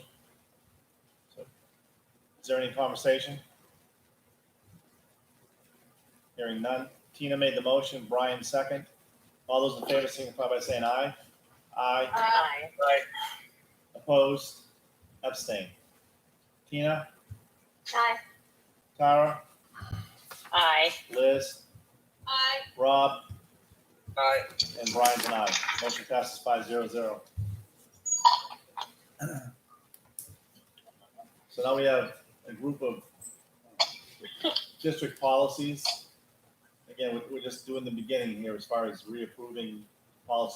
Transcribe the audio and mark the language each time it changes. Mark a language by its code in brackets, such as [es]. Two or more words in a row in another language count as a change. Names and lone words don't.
[en] So, is there any conversation? Hearing none. Tina made the motion. Brian second. All those in favor signify by saying aye. Aye. Aye. Right. Opposed? Abstain. Tina? Aye. Tara? Aye. Liz? Aye. Rob? Aye. And Brian's an aye. Motion passes 5-0-0. So now we have a group of district policies. Again, we're just doing the beginning here as far as reapproving policies.